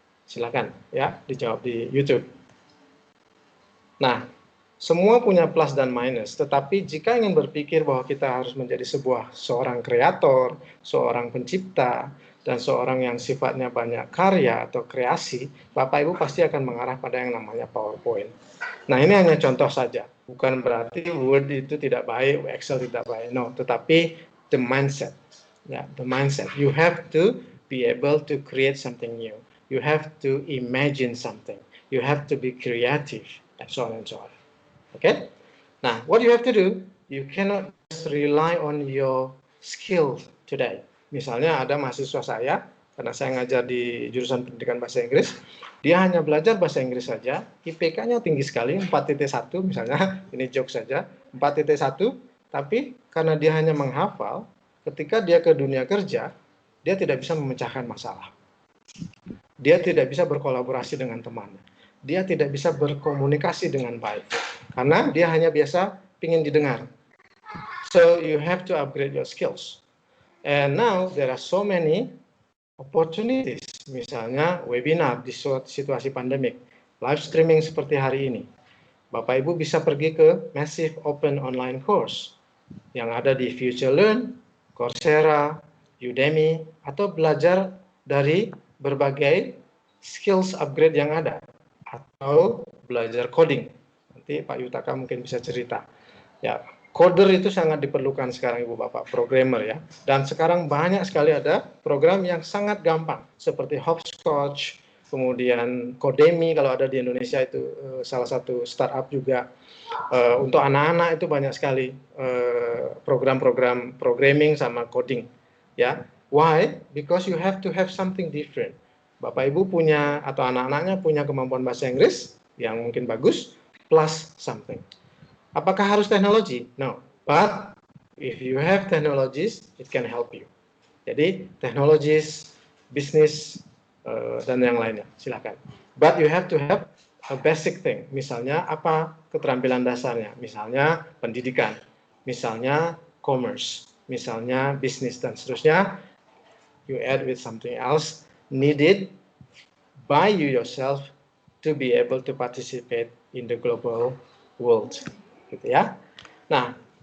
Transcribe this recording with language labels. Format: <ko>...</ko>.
<id>Silakan ya dijawab di YouTube. Nah, semua punya plus dan minus, tetapi jika ingin berpikir bahwa kita harus menjadi seorang kreator, seorang pencipta, dan seorang yang sifatnya banyak karya atau kreasi, Bapak Ibu pasti akan mengarah pada yang namanya PowerPoint. Nah, ini hanya contoh saja. Bukan berarti Word itu tidak baik, Excel tidak baik.</id> <en>No, tetapi the mindset. Ya, the mindset. You have to be able to create something new. You have to imagine something. You have to be creative, and so on and so on. Okay? Nah, what you have to do, you cannot just rely on your skill today.</en> <id>Misalnya ada mahasiswa saya, karena saya ngajar di jurusan pendidikan bahasa Inggris, dia hanya belajar bahasa Inggris saja, IPK-nya tinggi sekali, 4.1 misalnya, ini joke saja, 4.1, tapi karena dia hanya menghafal, ketika dia ke dunia kerja, dia tidak bisa memecahkan masalah. Dia tidak bisa berkolaborasi dengan temannya. Dia tidak bisa berkomunikasi dengan baik. Karena dia hanya biasa ingin didengar.</id> <en>So you have to upgrade your skills. And now there are so many opportunities.</en> <id>Misalnya webinar di situasi pandemik. Live streaming seperti hari ini. Bapak Ibu bisa pergi ke Massive Open Online Course yang ada di FutureLearn, Coursera, Udemy, atau belajar dari berbagai skills upgrade yang ada. Atau belajar coding. Nanti Pak Yutaka mungkin bisa cerita. Ya, coder itu sangat diperlukan sekarang Ibu Bapak, programmer ya. Dan sekarang banyak sekali ada program yang sangat gampang seperti Hopscotch, kemudian Codemy kalau ada di Indonesia itu salah satu startup juga. Untuk anak-anak itu banyak sekali program-program programming sama coding.</id> <en>Ya, why? Because you have to have something different.</en> <id>Bapak Ibu punya atau anak-anaknya punya kemampuan bahasa Inggris yang mungkin bagus,</id> <en>plus something.</en> <id>Apakah harus teknologi?</id> <en>No, but if you have technologies, it can help you.</en> <id>Jadi teknologis, bisnis, dan yang lainnya, silakan.</id> <en>But you have to have a basic thing.</en> <id>Misalnya apa keterampilan dasarnya? Misalnya pendidikan, misalnya commerce, misalnya bisnis dan seterusnya.</id> <en>You add with something else needed by you yourself to be able to participate in the global world,</en> <id>gitu ya.</id> <en>Nah,</en>